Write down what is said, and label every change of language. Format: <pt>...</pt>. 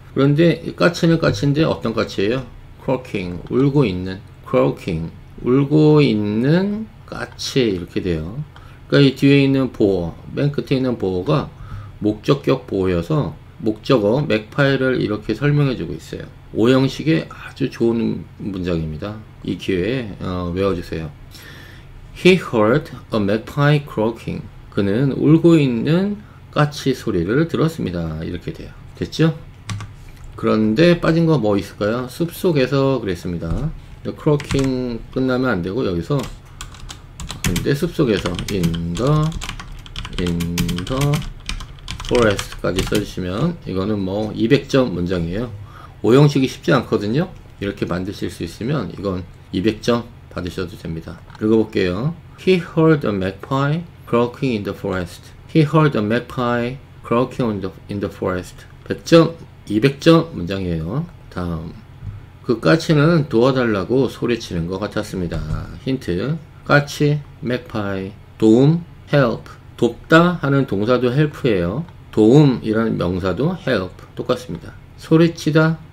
<ko>그런데 이 까치는 까치인데 어떤 까치예요? croaking 울고 있는, croaking 울고 있는 까치 이렇게 돼요. 그러니까 이 뒤에 있는 보어, 맨 끝에 있는 보어가 목적격 보어여서 목적어 magpie를 이렇게 설명해 주고 있어요. 5형식의 아주 좋은 문장입니다. 이 기회에 외워주세요.</ko> <en>He heard a magpie croaking.</en> <ko>그는 울고 있는 까치 소리를 들었습니다. 이렇게 돼요. 됐죠? 그런데 빠진 거 뭐 있을까요? 숲속에서 그랬습니다. croaking 끝나면 안 되고 여기서 근데 숲속에서</ko> <en>in the forest</en> <ko>까지 써주시면 이거는 뭐 200점 문장이에요. 5형식이 쉽지 않거든요. 이렇게 만드실 수 있으면 이건 200점 받으셔도 됩니다. 읽어볼게요.</ko> <en>He heard a magpie croaking in the forest. He heard a magpie croaking in the forest.</en> <ko>100점, 200점 문장이에요. 다음. 그 까치는 도와달라고 소리치는 것 같았습니다. 힌트. 까치, magpie, 도움, help. 돕다 하는 동사도 help예요. 도움이라는 명사도 help. 똑같습니다. 소리치다,</ko>